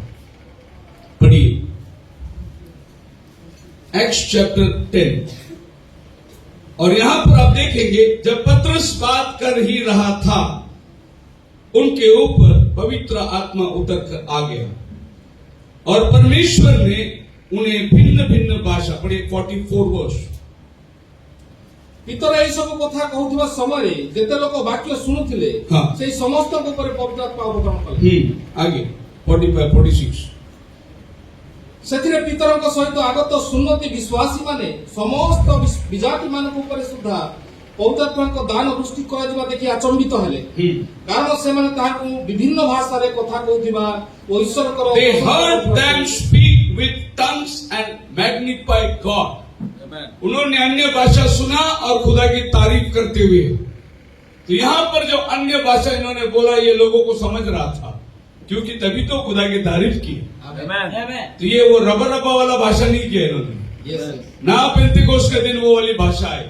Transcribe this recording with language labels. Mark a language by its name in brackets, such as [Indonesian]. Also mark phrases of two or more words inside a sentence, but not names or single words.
[Hindi] पढ़िए [English] Acts chapter [Hindi] 10, और यहां पर आप देखेंगे जब पतरस बात कर ही रहा था, उनके ऊपर पवित्र आत्मा उतर कर आ गया और परमेश्वर ने उन्हें भिन्न भिन्न भाषा, पढ़िए 44 वर्ष। [Odia] ପିତର ଏଇ ସବୁ କଥା କହୁଥିବା ସମୟରେ ଯେତେ ଲୋକ ବାକ୍ୟ ଶୁଣୁଥିଲେ ହଁ। ସେଇ ସମସ୍ତଙ୍କ ଉପରେ ପବିତ୍ର ଆତ୍ମା ଅବତରଣ କଲେ। [Hindi] आगे 45 46। [Odia] ସେଥିରେ ପିତରଙ୍କ ସହିତ ଆଗତ ସୁନ୍ନତି ବିଶ୍ୱାସୀ ମାନେ ସମସ୍ତ ବିଜାତି ମାନଙ୍କ ଉପରେ ସୁଦ୍ଧା ପବିତ୍ର ଆତ୍ମାଙ୍କ ଦାନ ଦୃଷ୍ଟି କରାଯିବା ଦେଖି ଆଚମ୍ବିତ ହେଲେ, କାରଣ ସେମାନେ ତାହାକୁ ବିଭିନ୍ନ ଭାଷାରେ କଥା କହୁଥିବା ଓ ଈଶ୍ୱରଙ୍କର [English] They heard them speak with tongues and magnify God. [Hindi] उन्होंने अन्य भाषा सुना और खुदा की तारीफ करते हुए। तो यहां पर जो अन्य भाषा इन्होंने बोला, ये लोगों को समझ रहा था, क्योंकि तभी तो खुदा की तारीफ की। तो ये वो रबा वाला भाषा नहीं किया इन्होंने, ना पेंतिकोस्त के दिन वो वाली भाषा है।